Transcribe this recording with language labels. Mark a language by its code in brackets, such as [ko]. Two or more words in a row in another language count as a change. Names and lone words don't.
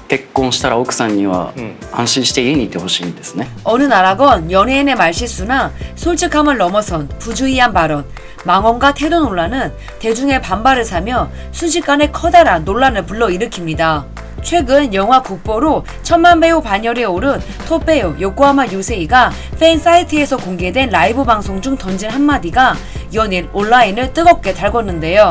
[ja] 結婚したら奥さんには安心して家にいてほしいんですね。 [ko] 어느 나라건 연예인의 말실수나 솔직함을 넘어선 부주의한 발언, 망언과 태도 논란은 대중의 반발을 사며 순식간에 커다란 논란을 불러일으킵니다. 최근 영화 국보로 천만 배우 반열에 오른 톱 배우 요코하마 유세이가 팬 사이트에서 공개된 라이브 방송 중 던진 한마디가 연일 온라인을 뜨겁게 달궜는데요.